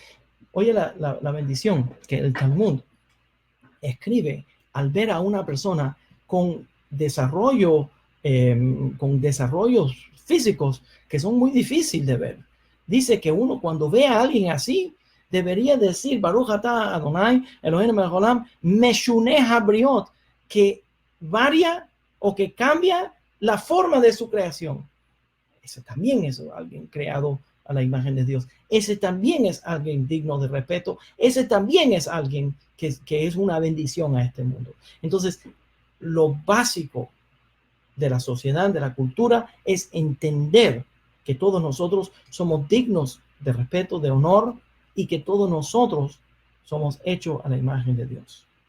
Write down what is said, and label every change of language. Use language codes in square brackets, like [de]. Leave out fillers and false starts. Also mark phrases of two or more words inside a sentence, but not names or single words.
[es] Oye la bendición que el Talmud escribe al ver a una persona con desarrollos físicos que son muy difíciles de ver. Dice que uno cuando ve a alguien así, debería decir, [he] ברוך אתה אדוני, אלוהים מלך העולם, משנה הבריות, [es] que varía o que cambia la forma de su creación. Ese también es alguien creado a la imagen de Dios. Ese también es alguien digno de respeto. Ese también es alguien que es una bendición a este mundo. Entonces, lo básico de la sociedad, de la cultura, es entender que todos nosotros somos dignos de respeto, de honor, y que todos nosotros somos hechos a la imagen de Dios.